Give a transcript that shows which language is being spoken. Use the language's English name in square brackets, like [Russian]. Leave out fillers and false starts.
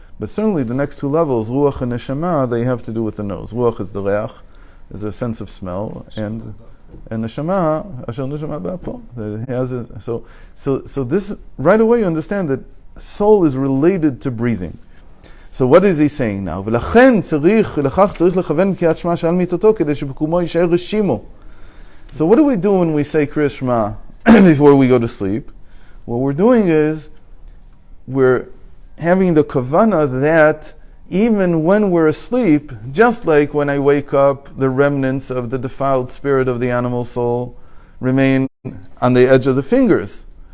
[English] But certainly the next two levels, ruach and neshama, they have to do with the nose. Ruach is the reach, is a sense of smell, and and neshama asher neshama ba'apo. So this right away you understand that soul is related to breathing. So what is he saying now? [Hebrew] ולכן לכך צריך לכוון קריאת שמע שעל מיטתו כדי שבקומו יישאר רשימו. [English] So what do we do when we say Kriyat Shema before we go to sleep? What we're doing is we're having the kavana that even when we're asleep, just like when I wake up, the remnants of the defiled spirit of the animal soul remain on the edge of the fingers.